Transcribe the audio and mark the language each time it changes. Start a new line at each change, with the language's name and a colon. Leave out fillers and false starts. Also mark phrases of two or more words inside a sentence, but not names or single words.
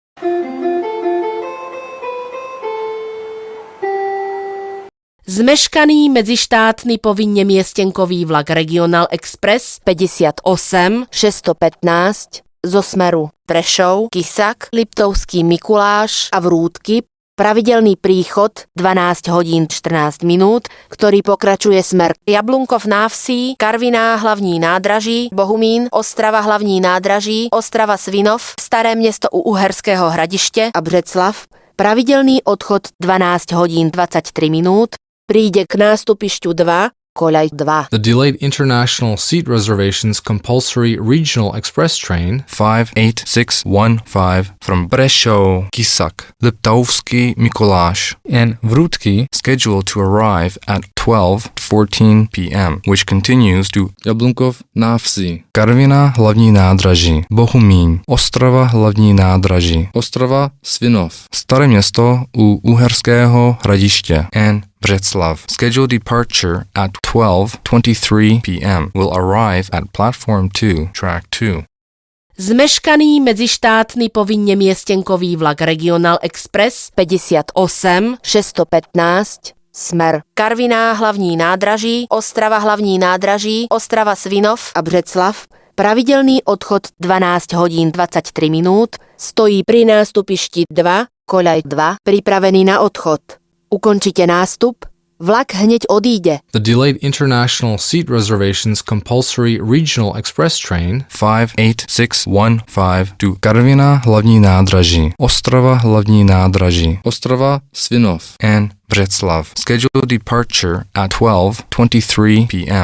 Slovak: Zmeškaný medzištátny povinne miestenkový vlak Regional Express 58 615 zo smeru Prešov, Kisak, Liptovský Mikuláš a Vrútky, pravidelný príchod 12 hodín 14 minút, ktorý pokračuje smer Jablunkov Návsí, Karviná hlavní nádraží, Bohumín, Ostrava hlavní nádraží, Ostrava Svinov, Staré Mesto u Uherského Hradište a Břeclav, pravidelný odchod 12 hodín 23 minút, príde k nástupišťu 2, koľaj 2.
English: The delayed international seat reservations compulsory regional express train 58615 from Prešov, Kisak, Liptovský Mikuláš, and Vrútky scheduled to arrive at 12:14 p.m., which continues to Jablunkov Návsí, Karviná hlavní nádraží, Bohumín, Ostrava hlavní nádraží, Ostrava Svinov, Staré Mesto u Uherského Hradiště, and Břeclav. Scheduled departure at 12:23 p.m. will arrive at platform 2, track 2.
Slovak: Zmeškaný medzištátny povinne miestenkový vlak Regional Express 58 615 smer Karviná hlavní nádraží, Ostrava hlavní nádraží, Ostrava Svinov a Břeclav, pravidelný odchod 12 hodín 23 minút, stojí pri nástupišti 2, koľaj 2, pripravený na odchod. Ukončite nástup, vlak hneď odíde.
English: The delayed international seat reservations compulsory regional express train 58615 to Karviná hlavní nádraží, Ostrava hlavní nádraží, Ostrava Svinov, and Břeclav. Scheduled departure at 12:23 p.m.